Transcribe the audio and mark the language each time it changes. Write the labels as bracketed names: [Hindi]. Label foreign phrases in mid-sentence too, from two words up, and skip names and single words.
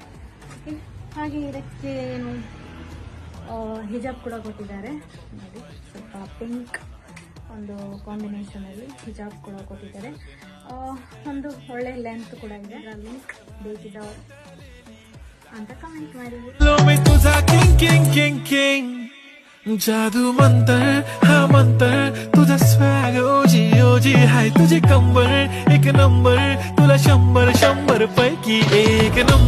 [Kannada] ಓಕೆ, ಹಾಗೆ ಇದಕ್ಕೆ ಏನು ಹಿಜಾಬ್ ಕೂಡ ಕೊಟ್ಟಿದ್ದಾರೆ ನೋಡಿ. ಸ್ವಲ್ಪ ಪಿಂಕ್ ಒಂದು ಕಾಂಬಿನೇಷನಲ್ಲಿ ಹಿಜಾಬ್ ಕೂಡ ಕೊಟ್ಟಿದ್ದಾರೆ. ಒಂದು ಒಳ್ಳೆ ಲೆಂತ್ ಕೂಡ ಇದೆ. ಲಿಂಕ್ ಬೇಕಿದ್ದವರು ಅಂತ ಕಮೆಂಟ್ ಮಾಡಿ. [Marathi] जादू मंतर हा मंतर तुझा स्वॅग ओजी ओजी हाय तुझे कंबर एक नंबर तुला 100 पैकी एक नंबर.